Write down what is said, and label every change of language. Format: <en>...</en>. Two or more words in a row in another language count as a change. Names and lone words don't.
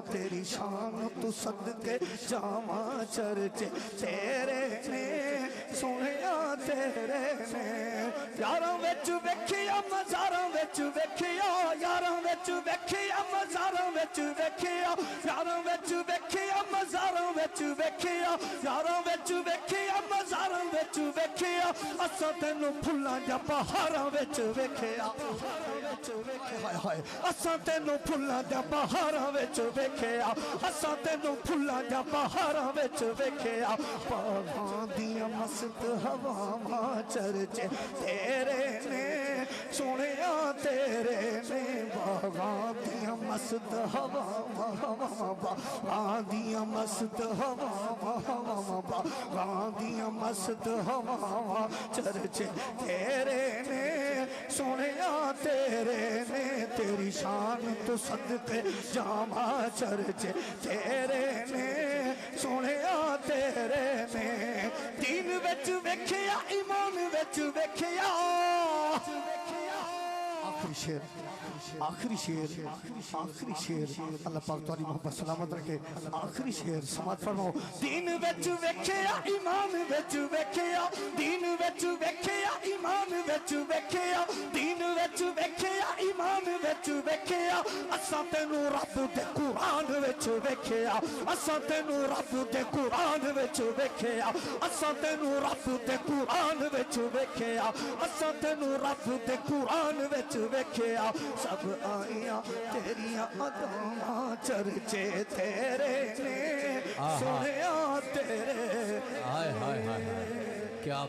<pa>تیری شان تو صدقے جاواں چرچے تیرے نے سنیا تیرے نے یاراں وچ ویکھیا مزاراں وچ ویکھیا یاراں وچ ویکھیا مزاراں وچ ویکھیا یاراں وچ ویکھیا مزاراں وچ ویکھیا یاراں وچ ویکھیا مزاراں وچ ویکھیا اساں تینوں پھلاں دے بہاراں وچ ویکھیا ہائے ہائے اساں تینوں پھلاں دے بہاراں وچ ویکھیا اساں تینوں پھلاں دے بہاراں وچ ویکھیا باغاں دیاں مست ہواواں چرچے تیرے نے سنیا تیرے نے باغاں دیاں مست ہواواں باغاں دیاں مست ہواواں باغاں دیاں مست ہواواں چرچے تیرے نے سنیا تیرے نے تیری شان تو صدقے جاواں چرچے تیرے نے سنیا تیرے نے دین وچ ویکھیا ایمان وچ ویکھیا</pa> <ur>آخری شیر اللہ پاک تاری محبت سلامت رکھے آخری شیر سماعت فرماؤ</ur> <pa>دین وچ ویکھیا ایمان وچ ویکھیا دین وچ ویکھیا ایمان وچ ویکھیا دین وچ ویکھیا ایمان وچ ویکھیا اساں تینوں رب دے قرآن وچ ویکھیا اساں تینوں رب دے قرآن وچ ویکھیا اساں تینوں رب دے قرآن وچ ویکھیا اساں تینوں رب دے قرآن وچ ویکھیا سب آئیاں تیریاں اداواں چرچے تیرے نے سنیا تیرے ہائے ہائے ہائے کیا</pa>